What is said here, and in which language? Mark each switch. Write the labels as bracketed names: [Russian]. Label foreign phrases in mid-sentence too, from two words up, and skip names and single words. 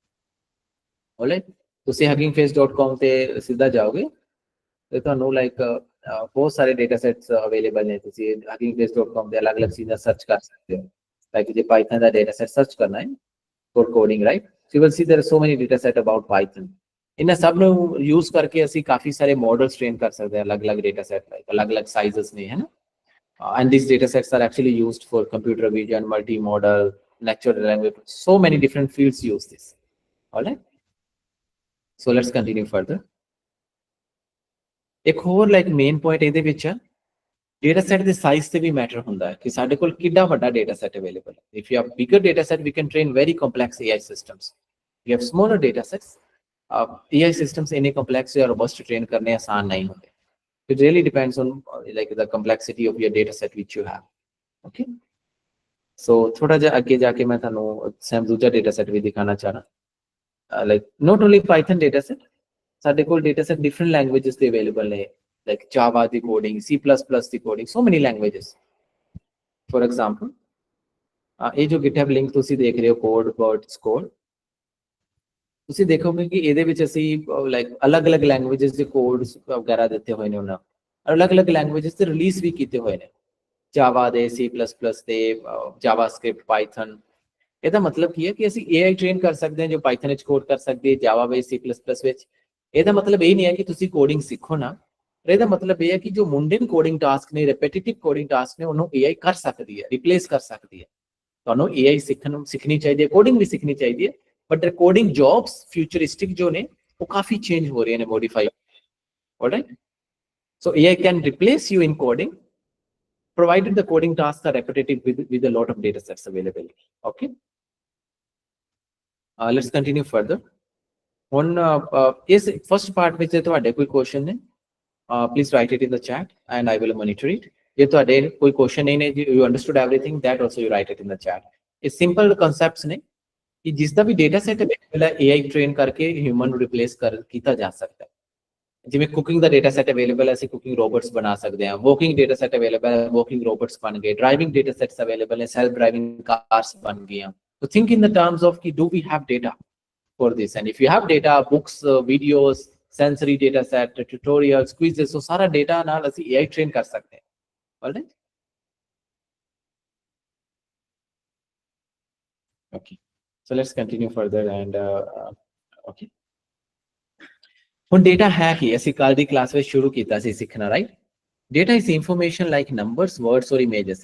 [Punjabi] ਆਲਰਾਈਟ, ਤੁਸੀਂ huggingface.com ਤੇ ਸਿੱਧਾ ਜਾਓਗੇ ਤੇ ਤੁਹਾਨੂੰ ਲਾਈਕ ਬਹੁਤ ਸਾਰੇ [English] data sets available [Punjabi] ਨੇ। ਤੁਸੀਂ huggingface.com ਤੇ ਅਲੱਗ-ਅਲੱਗ ਚੀਜ਼ਾਂ ਸਰਚ ਕਰ ਸਕਦੇ ਹੋ। ਲਾਈਕ ਜੇ ਪਾਈਥਨ ਦਾ [English] data set search [Punjabi] ਕਰਨਾ ਹੈ [English] for coding, right, so you will see there are so many data set about Python. [Punjabi] ਇਹਨਾਂ ਸਭ ਨੂੰ ਯੂਜ਼ ਕਰਕੇ ਅਸੀਂ ਕਾਫੀ ਸਾਰੇ [English] models train [Punjabi] ਕਰ ਸਕਦੇ ਹਾਂ, ਅਲੱਗ-ਅਲੱਗ [English] data set [Punjabi] ਲਾਈਕ ਅਲੱਗ-ਅਲੱਗ ਸਾਈਜ਼ਸ ਨੇ, ਹੈ ਨਾ। [English] and these data sets are actually used for computer vision, multimodal, natural language, so many different fields use this. All right, so let's continue further. [Hindi] एक और [English] like main point [Punjabi] ਇਹਦੇ ਵਿੱਚ [English] data set [Punjabi] ਦੇ size ਤੇ ਵੀ ਮੈਟਰ ਹੁੰਦਾ ਹੈ ਕਿ ਸਾਡੇ ਕੋਲ ਕਿੰਨਾ ਵੱਡਾ [English] data set available [Punjabi] ਹੈ। [English] if you have bigger data set we can train very complex AI systems. we have smaller data sets, AI systems [Punjabi] ਇੰਨੇ complex ਜਾਂ robust train ਕਰਨੇ ਆਸਾਨ ਨਹੀਂ ਹੁੰਦੇ। [English] it really depends on like the complexity of your data set which you have. Okay, so [Punjabi] ਥੋੜਾ ਜਿਹਾ ਅੱਗੇ ਜਾ ਕੇ ਮੈਂ ਤੁਹਾਨੂੰ ਸੈਮ ਦੂਜਾ [English] data set [Punjabi] ਵੀ ਦਿਖਾਣਾ ਚਾਹਣਾ। [English] like not only Python data set, [Punjabi] ਸਾਡੇ ਕੋਲ [English] data set different languages [Punjabi] ਦੇ available ਨੇ, like Java ਦੀ coding, C++ ਦੀ coding, [English] so many languages. for example, [Punjabi] ਇਹ ਜੋ GitHub link ਤੁਸੀਂ ਦੇਖ ਰਹੇ ਹੋ code, ਤੁਸੀਂ ਦੇਖੋਗੇ ਕਿ ਇਹਦੇ ਵਿੱਚ ਅਸੀਂ ਲਾਈਕ ਅਲੱਗ-ਅਲੱਗ ਲੈਂਗੁਏजेस ਦੇ ਕੋਡਸ ਵਗੈਰਾ ਦਿੱਤੇ ਹੋਏ ਨੇ, ਉਹਨਾਂ ਅਲੱਗ-ਅਲੱਗ ਲੈਂਗੁਏजेस ਤੇ ਰਿਲੀਜ਼ ਵੀ ਕੀਤੇ ਹੋਏ ਨੇ, ਜਾਵਾ ਦੇ, C++ ਦੇ, ਜਾਵਾਸਕ੍ਰਿਪਟ, ਪਾਈਥਨ। ਇਹਦਾ ਮਤਲਬ ਕੀ ਹੈ ਕਿ ਅਸੀਂ AI ਟ੍ਰੇਨ ਕਰ ਸਕਦੇ ਹਾਂ ਜੋ ਪਾਈਥਨ ਵਿੱਚ ਕੋਡ ਕਰ ਸਕਦੀ ਹੈ, ਜਾਵਾ ਵਿੱਚ, C++ ਵਿੱਚ। ਇਹਦਾ ਮਤਲਬ ਇਹ ਨਹੀਂ ਹੈ ਕਿ ਤੁਸੀਂ ਕੋਡਿੰਗ ਸਿੱਖੋ ਨਾ, ਇਹਦਾ ਮਤਲਬ ਇਹ ਹੈ ਕਿ ਜੋ [English] mundane coding task [Punjabi] ਨੇ, [English] repetitive coding task [Punjabi] ਨੇ, ਉਹਨੂੰ AI ਕਰ ਸਕਦੀ ਹੈ, ਰਿਪਲੇਸ ਕਰ ਸਕਦੀ ਹੈ। ਤੁਹਾਨੂੰ AI ਸਿੱਖਣੀ ਚਾਹੀਦੀ ਹੈ, ਕੋਡਿੰਗ ਵੀ ਸਿੱਖਣੀ ਚਾਹੀਦੀ ਹੈ, [English] but the coding jobs futuristic [Hindi] जो ने वो काफी change हो रहे हैं, [English] modify। all right, so AI can replace you in coding provided the coding tasks are repetitive with a lot of data sets available. Okay, let's continue further on is first part which [Punjabi] ਤੁਹਾਡੇ ਕੋਈ question ਨੇ, [English] please write it in the chat and I will monitor it. [Punjabi] ਜੇ ਤੁਹਾਡੇ ਕੋਈ question ਨਹੀਂ ਨੇ, [English] you understood everything, that also you write it in the chat. [Punjabi] ਇਹ simple concepts ਨੇ ਕਿ ਜਿਸ ਦਾ ਵੀ [English] data set available [Punjabi] ਹੈ [English] AI train [Punjabi] ਕਰਕੇ ਹਿਊਮਨ ਨੂੰ ਰਿਪਲੇਸ ਕੀਤਾ ਜਾ ਸਕਦਾ ਹੈ। ਜਿਵੇਂ ਕੁਕਿੰਗ ਦਾ [English] data set available [Punjabi] ਹੈ, ਅਸੀਂ [English] cooking robots [Punjabi] ਬਣਾ ਸਕਦੇ ਹਾਂ। [English] walking data set available [Punjabi] ਹੈ, [English] walking robots [Punjabi] ਬਣ ਗਏ। [English] driving data sets available [Punjabi] ਹੈ, [English] self driving cars [Punjabi] ਬਣ ਗਈਆਂ। [English] So think in the terms of ki, do we have data for this? And if you have data, books, videos, sensory data set, tutorials, quizzes, so सारा data [Punjabi] ਨਾਲ ਅਸੀਂ [English] AI train [Hindi] कर सकते हैं। [English] Alright? Okay. So let's continue further and okay. [Punjabi] ਹੁਣ ਡੇਟਾ ਹੈ ਕੀ? ਅਸੀਂ ਕੱਲ ਦੀ ਕਲਾਸ ਵਿੱਚ ਸ਼ੁਰੂ ਕੀਤਾ ਸੀ ਸਿੱਖਣਾ, ਰਾਈਟ? [English] Data is information like numbers, words or images.